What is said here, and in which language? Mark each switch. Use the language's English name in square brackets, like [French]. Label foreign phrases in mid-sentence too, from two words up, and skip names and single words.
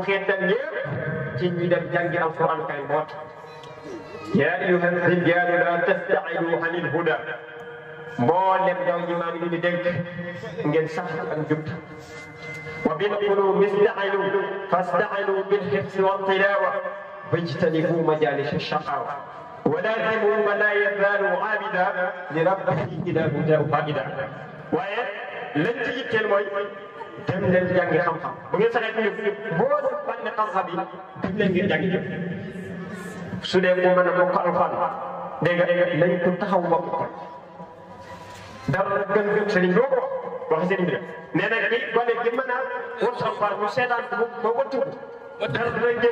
[Wolof] xeetal yëpp ci ñi dem jàngi [Arabic] القرآن الكريم [Wolof] boot [Arabic] يا أيها الرجال لا تستعيدوا عن الهدى [Wolof] mboolem daw ñi maa ngi leen di dénk ngeen sax ak jub [Arabic] وبالقلوب استعينوا فاستعينوا بالحفظ والتلاوة واجتنبوا مجالس الشقاوة ولازموا من لا يزال عابدا لربه الى هداه قائدا [Wolof] waaye lañ ci yitteel mooy dem leen jàngi xam-xam bu ngeen saxee ñu boo def ban xam-xam yi dem leen ngeen jàngi jëf su dee mu mën a bokk alxuraan dégg nga nañ ko taxaw bokk ko dara gën sëriñ boo ko wax sëriñ bi nee na ki gone gi mën a wut alxuraan ñu seetaan ko ba ko tudd dara dina jël